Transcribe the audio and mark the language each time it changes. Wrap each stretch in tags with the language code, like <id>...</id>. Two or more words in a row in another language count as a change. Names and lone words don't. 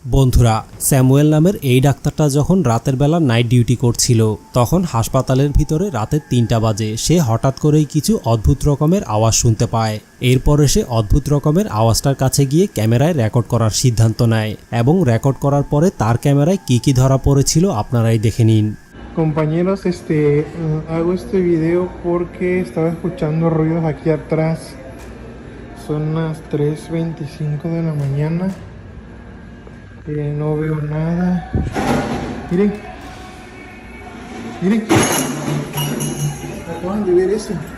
<bn>বন্ধুরা, স্যামুয়েল নামের এই ডাক্তারটা যখন রাতের বেলা</bn> <en>night duty</en> <bn>করছিল তখন হাসপাতালের ভিতরে রাতের ৩টা বাজে সে হঠাৎ করেই কিছু অদ্ভুত রকমের আওয়াজ শুনতে পায়। এরপরে সে অদ্ভুত রকমের আওয়াজটার কাছে গিয়ে ক্যামেরায় রেকর্ড করার সিদ্ধান্ত নেয় এবং রেকর্ড করার পরে তার ক্যামেরায় কি ধরা পড়েছিল আপনারাই দেখে নিন।</bn> <es>Compañeros, hago este video porque estaba escuchando ruidos aquí atrás. Son las 3:25 de la mañana. No veo nada. Miren. Miren. Acaban de ver eso.</es>